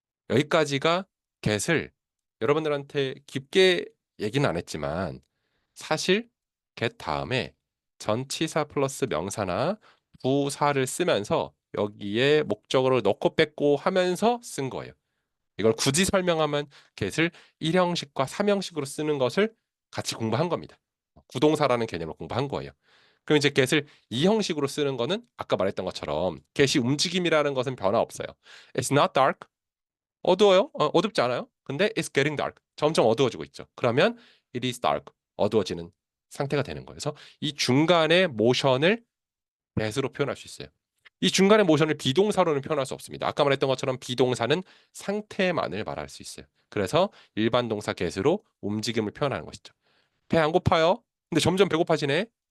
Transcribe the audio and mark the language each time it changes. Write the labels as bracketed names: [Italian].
[Korean] 여기까지가 get을 여러분들한테 깊게 얘기는 안 했지만 사실 get 다음에 전치사 플러스 명사나 부사를 쓰면서 여기에 목적어를 넣고 뺐고 하면서 쓴 거예요. 이걸 굳이 설명하면 get을 1형식과 3형식으로 쓰는 것을 같이 공부한 겁니다. 구동사라는 개념을 공부한 거예요. 그럼 이제 get을 2형식으로 쓰는 거는 아까 말했던 것처럼 get이 움직임이라는 것은 변화 없어요. [English] It's not dark. [Korean] 어두워요? 어둡지 않아요? 근데 [English] it's getting dark. [Korean] 점점 어두워지고 있죠. 그러면 [English] it is dark. [Korean] 어두워지는 상태가 되는 거예요. 그래서 이 중간의 모션을 that으로 표현할 수 있어요. 이 중간의 모션을 비동사로는 표현할 수 없습니다. 아까 말했던 것처럼 비동사는 상태만을 말할 수 있어요. 그래서 일반 동사 get으로 움직임을 표현하는 것이죠. 배 안 고파요? 근데 점점 배고파지네.